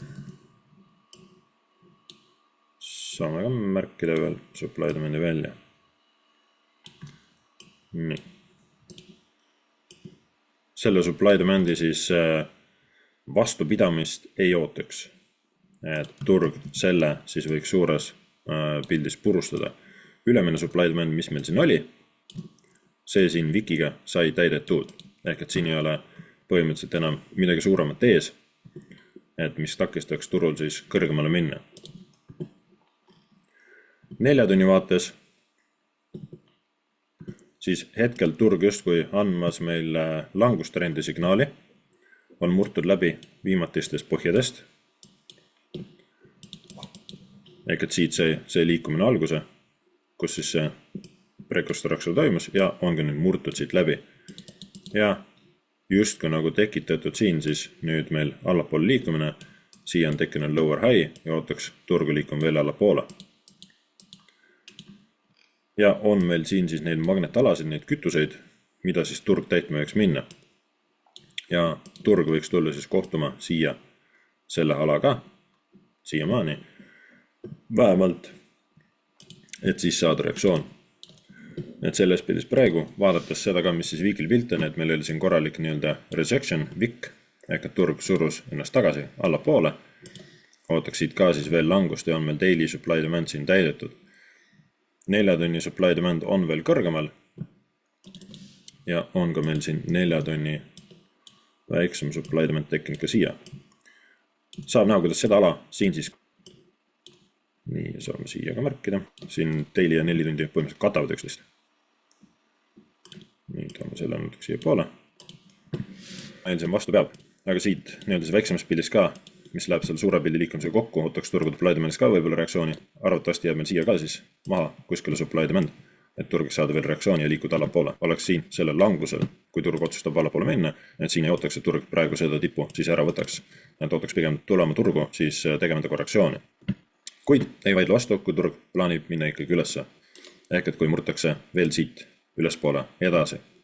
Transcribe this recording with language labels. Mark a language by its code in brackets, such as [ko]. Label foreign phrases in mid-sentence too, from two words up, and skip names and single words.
[et] Saame ka märkida veel [en] supply demandi [et] välja. Nii. Selle [en] supply demandi [et] siis vastupidamist ei ootaks. Et turg selle siis võiks suures pildis purustada. [en] Ülemine supply demand, [et] mis meil siin oli, see siin vikiga sai täidetud. Ehk et siin ei ole põhimõtteliselt enam midagi suuremat ees, et mis takistaks turul siis kõrgemale minna. 4 tunni vaates siis hetkel turg justkui andmas meil langustrendi signaali, on murtud läbi viimatistest põhjadest. Ehk et siit see liikumine alguse, kus siis see prekonstruktsioon toimus ja ongi nüüd murtud siit läbi. Ja justkui nagu tekitatud siin siis nüüd meil allapoole liikumine, siia on tekkinud [en] lower high [et] ja ootaks turgu liikuma veel allapoole. Ja on meil siin siis neid magnetalasid, neid kütuseid, mida siis turg täitma võiks minna. Ja turg võiks tulla siis kohtuma siia selle alaga, siiamaani, vähemalt, et siis saada reaktsioon. Et selles pildis praegu, vaadates seda ka, mis siis viikil pilt on, et meil oli siin korralik nii-öelda rejection, vikk, ehk et turg surus ennast tagasi allapoole. Ootaks siit ka siis veel langust ja on meil [en] daily supply demand [et] siin täidetud. 4 tunni [en] supply demand [et] on veel kõrgemal ja on ka meil siin 4 tunni väiksem [en] supply demand [et] tekkinud ka siia. Saab näha, kuidas seda ala siin siis nii, saame siia ka märkida. Siin daily ja 4 tundi põhimõtteliselt katavad üksteist. Nii, toome selle natuke siia poole. Meil siin vastu peab. Aga siit nii-öelda see väiksemas pildis ka, mis läheb selle suure pildi liikumisega kokku, ootaks turgude [en] supply demandis [et] ka võib-olla reaktsiooni. Arvatavasti jääb meil siia ka siis maha kuskile [en] supply demand, [et] et turg saada veel reaktsiooni ja liikuda allapoole. Oleks siin sellel langusel, kui turg otsustab allapoole minna, et siin ei ootaks, et turg praegu seda tipu siis ära võtaks. Et ootaks pigem tulema turgu, siis tegemata korrektsiooni. Kuid ei vaidle vastu, kui turg plaanib minna ikkagi ülesse. Ehk et kui murtakse veel siit ülespoole edasi.